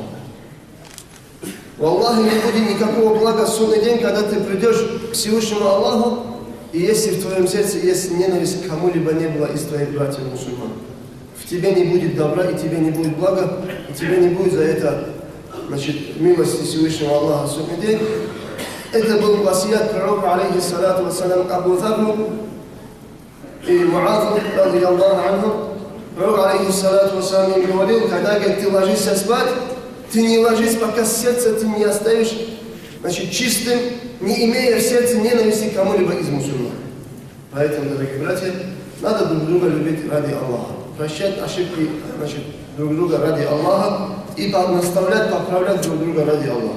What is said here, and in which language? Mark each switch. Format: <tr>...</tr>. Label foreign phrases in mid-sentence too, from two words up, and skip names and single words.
<ru>Аллаху не будет никакого блага в судный день, когда ты придешь к Всевышнему Аллаху, и если в твоем сердце есть ненависть к кому-либо не было из твоих братьев мусульман, в тебе не будет добра, и тебе не будет блага, и тебе не будет за это, значит, милости Всевышнего Аллаха в судный день. Это был васият пророка,</ru> <ar>عليه الصلاة والسلام,</ar> <ru>Абу Зарру и Муазу,</ru> <ar>رضي الله عنه.</ar> <ru>Пророк,</ru> <ar>عليه الصلاة والسلام,</ar> <ru>им говорил, когда, говорит, ты ложишься спать, ты не ложись, пока сердце ты не оставишь, значит, чистым, не имея в сердце ненависти к кому-либо из мусульман. Поэтому, дорогие братья, надо друг друга любить ради Аллаха, прощать ошибки, значит, друг друга ради Аллаха и наставлять, поправлять друг друга ради Аллаха.</ru>